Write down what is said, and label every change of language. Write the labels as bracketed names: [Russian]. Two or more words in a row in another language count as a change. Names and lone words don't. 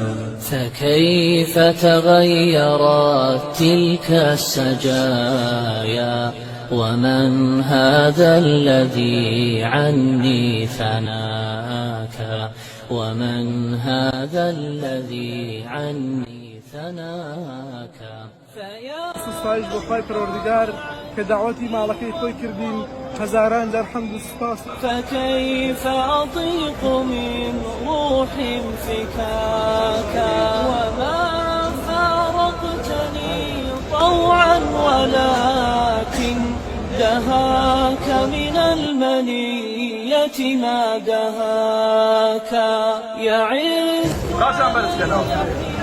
[Arabic] فكيف تغيرت تلك السجايا ومن هذا الذي عني ثناك ومن هذا الذي عني ثناك [Central Kurdish] سوستایش بۆ خی پەروەردگار کە داوەتی ماڵەکەی خۆی کردین هەزاران جار حەمد و سوپاس. [Arabic] فكيف أطيق من روح فكاك وما فارقتني طوعا ولكن دهاك من المنية ما دهاك يعز